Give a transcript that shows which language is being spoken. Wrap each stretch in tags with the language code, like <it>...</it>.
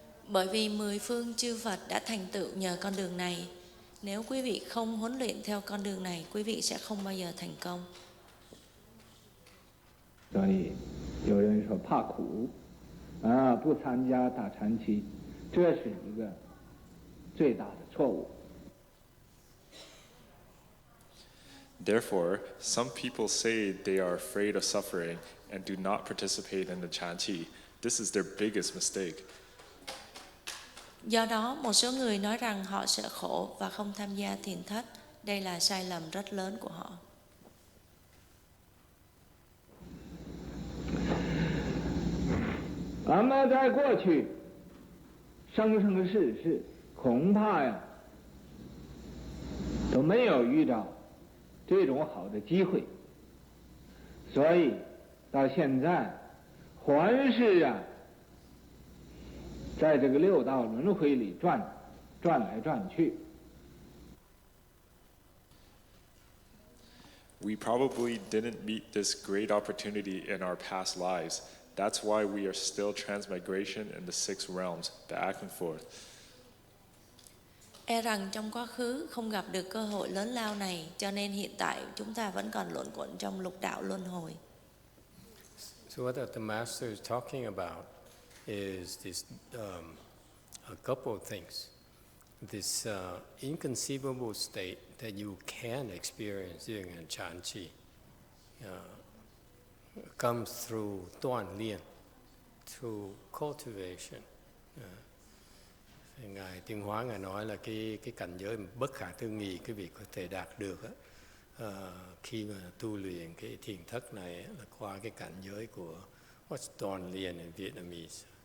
<vi>Bởi vì 10 phương chư Phật đã thành tựu nhờ con đường này. Nếu quý vị không huấn luyện theo con đường này, quý vị sẽ không bao giờ thành công.</vi> <zh>所以有人说怕苦，不参加打禅期，这是一个最大的错误。</zh> <en>Therefore, some people say they are afraid of suffering and do not participate in the chanti. This is their biggest mistake.</en> <vi>Do đó, một số người nói rằng họ sợ khổ và không tham gia thiền thất. Đây là sai lầm rất lớn của họ.</vi> <zh>俺们在过去生生世世恐怕呀都没有遇到这种好的机会，所以到现在还是在这个六道轮回里转来转去。</zh> <en>We probably didn't meet this great opportunity in our past lives. That's why we are still transmigration in the 6 realms, back and forth.</en> <vi>E rằng trong quá khứ không gặp được cơ hội lớn lao này, cho nên hiện tại chúng ta vẫn còn luẩn quẩn trong lục đạo luân hồi.</vi> <en>So what the Master is talking about is this a couple of things. This inconceivable state that you can experience during a chanchi comes through tuan lien, through cultivation.</en> <vi>Ngài Tiên Hóa Ngài nói là cái cảnh giới bất khả tư nghị quý vị có thể đạt được khi mà tu luyện cái thiền thất này là qua cái cảnh giới của</vi> <en>what's tuan lien in Vietnamese.</en>